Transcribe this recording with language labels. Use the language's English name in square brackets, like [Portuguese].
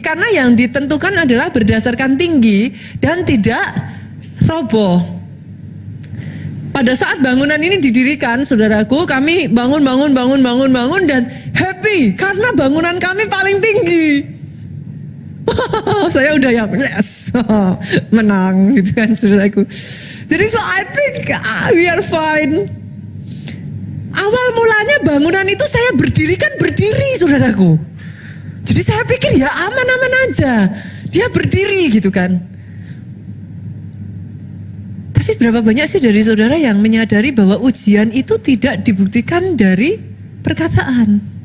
[Indonesian] Karena yang ditentukan adalah berdasarkan tinggi dan tidak roboh. Pada saat bangunan ini didirikan, saudaraku, kami bangun dan happy karena bangunan kami paling tinggi. Saya udah yang yes, menang gitu kan saudaraku. [English] Jadi so I think we are fine. [Indonesian] Awal mulanya bangunan itu saya berdiri saudaraku. Jadi saya pikir ya aman-aman aja. Dia berdiri gitu kan. Tapi berapa banyak sih dari saudara yang menyadari bahwa ujian itu tidak dibuktikan dari perkataan.